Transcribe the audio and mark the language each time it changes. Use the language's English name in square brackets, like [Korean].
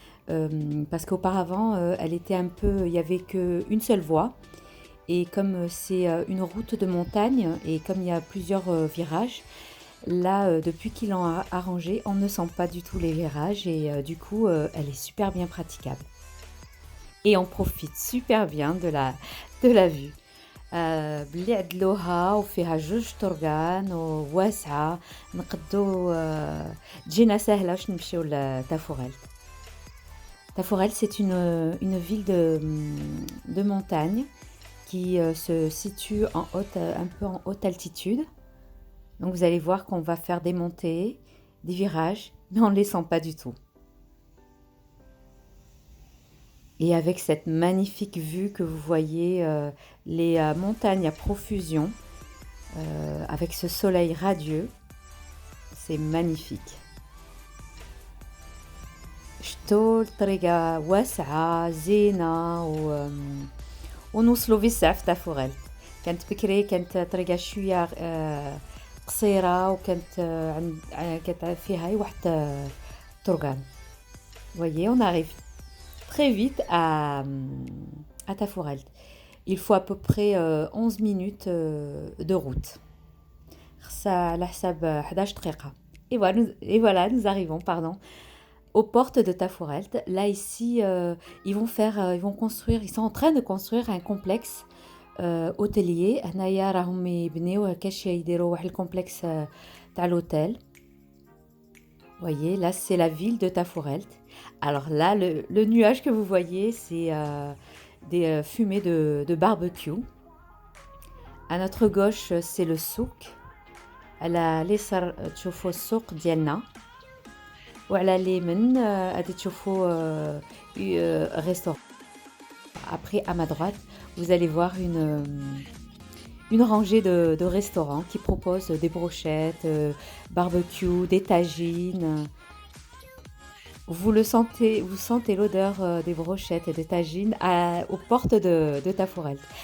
[French] Parce qu'auparavant, elle était un peu, il n'y avait qu'une seule voie. Et comme c'est une route de montagne et comme il y a plusieurs virages, là, depuis qu'ils l'ont arrangé, on ne sent pas du tout les virages et du coup, elle est super bien praticable. Et on profite super bien de la vue. [Arabic] بلي عدلوها وفيها جوج طرقان وواسعة، نقدو تجينا سهلة باش نمشيو لتافورلت. [French] Tafourelt, c'est une ville de montagne qui se situe un peu en haute altitude. Donc vous allez voir qu'on va faire des montées, des virages, mais on ne les sent pas du tout. Et avec cette magnifique vue que vous voyez, les montagnes à profusion, avec ce soleil radieux, c'est magnifique. [Arabic] شتو الطريقة واسعة زينة ونوصلوا بسرعة في تافورلت. كانت بكري كانت طريقة شوية قصيرة وكانت فيها واحد طرقان. [French] Voyez, on arrive très vite à Tafourelt. Il faut à peu près 11 minutes de route. [Arabic] Ça على حساب 11 دقيقة. [French] Et voilà, nous arrivons, aux portes de Tafourelt. Là, ici, ils vont construire, ils sont en train de construire un complexe hôtelier. [Arabic] هنايا راهم يبنيو هكاش يديروا واحد الكومبلكس تاع l'hôtel. [French] Voyez, là, c'est la ville de Tafourelt. Alors là, le nuage que vous voyez, c'est des fumées de barbecue. À notre gauche, c'est le souk. [Arabic] على اليسار تشوفوا السوق ديالنا، وعلى اليمين غادي تشوفوا restaurant. [French] Après, à ma droite, vous allez voir une rangée de restaurants qui proposent des brochettes, barbecue, des tagines. Vous sentez l'odeur des brochettes et des tagines aux portes de Tafourelt.